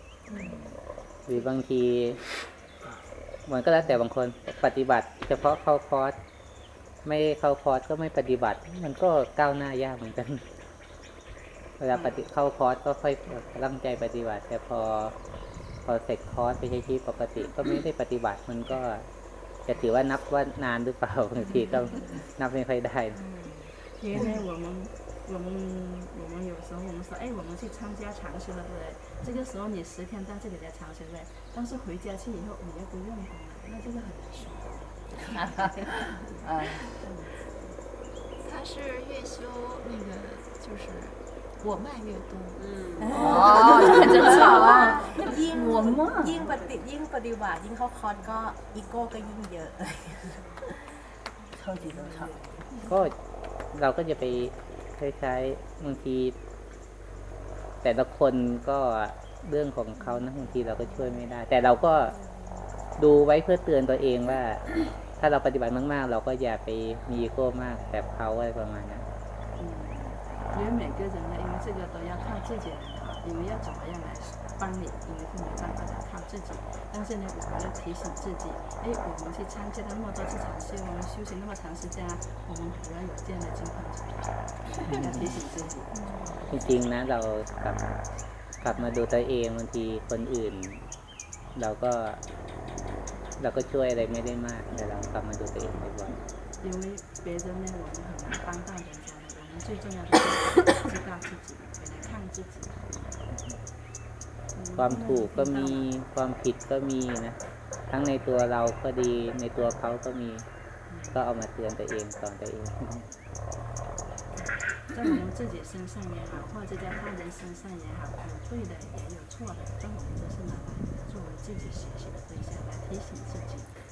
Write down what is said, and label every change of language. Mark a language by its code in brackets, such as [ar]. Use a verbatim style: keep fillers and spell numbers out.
[th] 嗯。 หรือบางทีมันก็แล้วแต่บางคนปฏิบัติเฉพาะเข้าคอร์สไม่เข้าคอร์สก็ไม่ปฏิบัติมันก็ก้าวหน้ายากเหมือนกันเวลาปฏิเข้าคอร์สก็ค่อยตั้งใจปฏิบัติแต่พอพอเสร็จคอร์สไปใช้ชีวิตปกติก็ไม่ได้ปฏิบัติมันก็จะถือว่านับว่านานหรือเปล่าบางทีก็นับไม่ค่อยได้ [zh] 因为呢我们我们我们有时候我们说哎我们去参加长修了对不对这个时候你十天在这里在长修对但是回家去以后你又不用功了那这个很难说他是越修那个就是我慢越多嗯哦真好啊 [th] ยิ่ง [zh] 我慢 [th] ยิ่งปฏิยิ่งปฏิบัติยิ่งเข้าคอร์สก็อีโก้ก็ยิ่งเยอะ เท่าที่เราทำ ก็เราก็จะไปคล้ายๆบางทีแต่ละคนก็เรื่องของเขานะบางทีเราก็ช่วยไม่ได้แต่เราก็ดูไว้เพื่อเตือนตัวเองว่าถ้าเราปฏิบัติมากๆเราก็อย่าไปมีอีโก้มากแบบเขาอะไรประมาณนั้น [zh] 因为每个人呢，因为这个都要靠自己来啊，你们要怎么样来帮你，你们是没办法来靠自己。但是呢，我们要提醒自己，哎，我们去参加那么多次禅修，我们修行那么长时间啊，我们不要有这样的情况出现，要提醒自己。 [th] จริงๆนะเรากลับกลับมาดูตัวเองบางทีคนอื่นเราก็เราก็ช่วยอะไรไม่ได้มากแต่เรากลับมาดูตัวเองบ่อยๆ [zh] 因为别人呢，我们很难帮到人家。最重要的是知道自己，回来看自己。 [th] ความถูกก็มีความผิดก็มีนะทั้งในตัวเราก็ดีในตัวเขาก็มีก็เอามาเตือนตัวเองสอนตัวเอง [zh] 在我们自己身上也好，或者在他人身上也好，有对的也有错的，但我们都是拿来作为自己学习的对象，来提醒自己。